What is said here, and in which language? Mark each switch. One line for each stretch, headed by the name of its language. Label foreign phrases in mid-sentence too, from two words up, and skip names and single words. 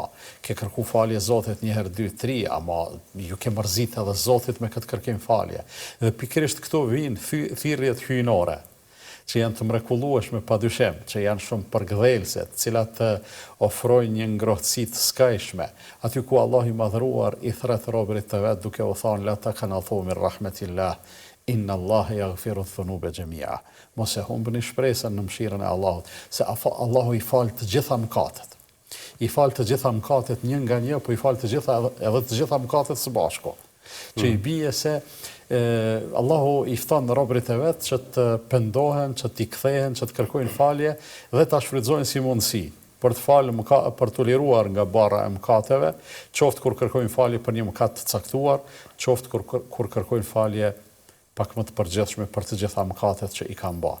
Albanian: Ke kërku falje Zotit një herë, 2, 3, ama ju ke mërzit edhe Zotit me këtë kërkim falje. Dhe pikërisht këto vinë thirrjet hyjnore, që janë të mrekullueshme padyshim, që janë shumë përgdhelëse, të cilat ofrojnë një ngrohtësi të skajshme, aty ku Allah i madhruar i thret robërit të vet duke u thënë
Arabic: لا تقنطوا من رحمة الله، إن الله يغفر الذنوب جميعا.
Albanian: Mos e humbni shpresën në mëshirën e Allahut, se Allahu i fal të gjitha mëkatet. I fal të gjitha mëkatet një nga një, po i fal të gjitha mëkatet së bashku. Që i bie se Allahu i fton robërit e vet që të pendohen, që t'i kthehen, që të kërkojnë falje dhe ta shfrytëzojnë si mundësi për të falë, për të liruar nga barra e mëkateve, qoftë kur kërkojnë falje për një mëkat të caktuar, qoftë kur kërkojnë falje pak më të përgjithshme për të gjitha mëkatet që i kanë bërë.